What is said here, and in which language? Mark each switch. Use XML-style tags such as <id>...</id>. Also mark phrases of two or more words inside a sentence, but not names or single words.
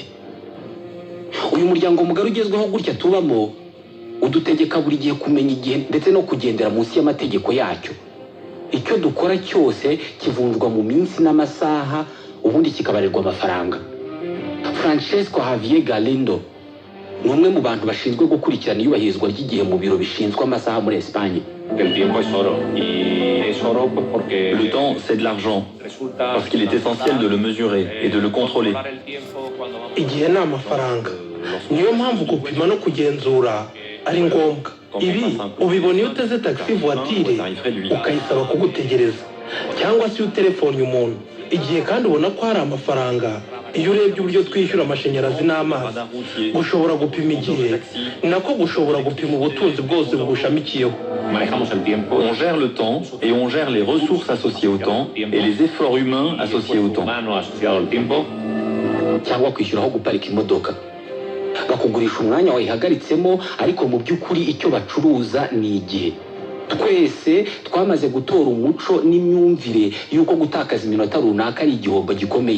<rw>Uyu muryango mugari ugezweho gutya tubamo udutegeka buri gihe kumenya igihe ndetse no kugendera munsi y'amategeko yacyo. Icyo dukora cyose kivunjwa mu minsi n'amasaha, ubundi kikabarirwa amafaranga. Francesco Javier Galindo ni umwe mu bantu bashinzwe gukurikirana iyubahirizwa ry'igihe mu biro bishinzwe amasaha muri Espagne.</rw> <fr>Le temps, c'est de l'argent, parce qu'il est essentiel de le mesurer et de le contrôler.</fr> <rw>Igihe ni amafaranga, niyo mpamvu gupima no kugenzura ari ngombwa. Ibi ubibona iyo uteze</rw> <fr>taxi voiture</fr> <rw>ukayisaba kugutegereza, cyangwa se iyo utelefoni umuntu. Igihe kandi ubona ko hari amafaranga iyo urebye uburyo twishyura amashanyarazi n'amazi. Gushobora gupima igihe nako gushobora gupima ubutunzi bwose bubushamikiyeho.</rw> <fr>On gère le temps et on gère les ressources associées au temps et les efforts humains associés au temps.</fr> <rw>Cyangwa kwishyuraho guparika imodoka, bakugurisha umwanya wayihagaritsemo, ariko mu by'ukuri icyo bacuruza ni igihe. Twese twamaze gutora umuco n'imyumvire y'uko gutakaza iminota runaka ari igihombo gikomeye.</rw>